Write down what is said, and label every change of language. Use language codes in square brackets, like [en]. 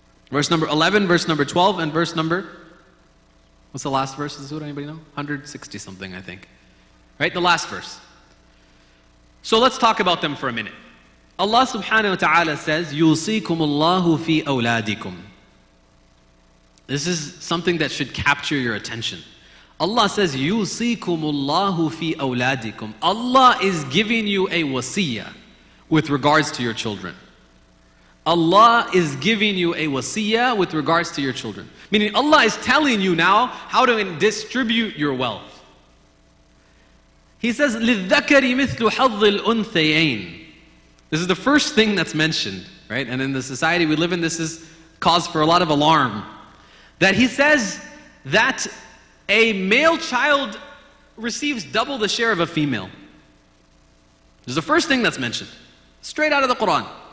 [en] Verse number 11, verse number 12, and verse number, what's the last verse of the surah? Anybody know? 160 something, I think. Right? The last verse. So let's talk about them for a minute. Allah subhanahu wa ta'ala says, [ar] يُوصِيكُمُ اللَّهُ فِي أَوْلَادِكُمْ. [en] This is something that should capture your attention. [ar] Allah says, يُوصِيكُمُ اللَّهُ فِي أَوْلَادِكُمْ. [en] Allah is giving you a wasiyah with regards to your children. Allah is giving you a wasiyah with regards to your children. Meaning Allah is telling you now how to distribute your wealth. [ar] He says, لِلذَّكَرِ مِثْلُ حَظِّ الْأُنْثَيَيْنِ. [en] This is the first thing that's mentioned, right? And in the society we live in, this is cause for a lot of alarm. That he says that a male child receives double the share of a female. This is the first thing that's mentioned. Straight out of the Qur'an.